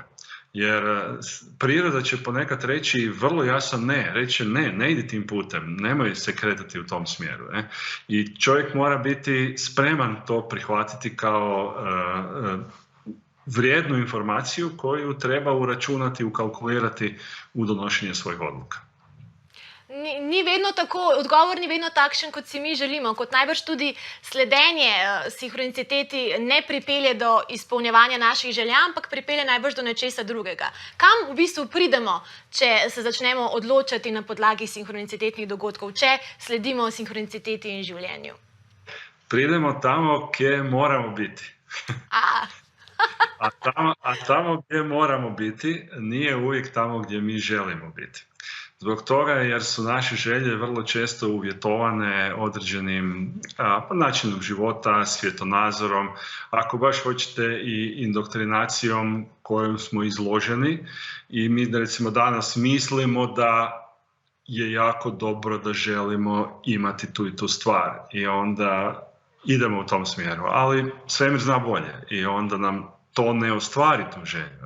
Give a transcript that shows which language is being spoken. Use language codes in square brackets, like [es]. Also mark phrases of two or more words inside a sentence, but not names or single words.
[hr] Jer priroda će ponekad reći vrlo jasan ne, reći ne idi tim putem, nemoj se kretati u tom smjeru. I čovjek mora biti spreman to prihvatiti kao vrijednu informaciju koju treba uračunati, ukalkulirati u donošenje svojih odluka. [sl] Ni vedno tako, odgovor ni vedno takšen, kot si mi želimo, kot najbrž tudi sledenje sinhroniciteti ne pripelje do izpolnjevanja naših želja, ampak pripelje najbrž do nečesa drugega. Kam v bistvu pridemo, če se začnemo odločati na podlagi sinhronicitetnih dogodkov, če sledimo sinhroniciteti in življenju? [hr] Pridemo tamo, kje moramo biti. A tamo gdje moramo biti nije uvijek tamo gdje mi želimo biti. Zbog toga jer su naše želje vrlo često uvjetovane određenim načinom života, svjetonazorom, ako baš hoćete i indoktrinacijom kojom smo izloženi i mi recimo danas mislimo da je jako dobro da želimo imati tu i tu stvar i onda idemo u tom smjeru, ali svemir zna bolje i onda nam to ne ostvari tu želju.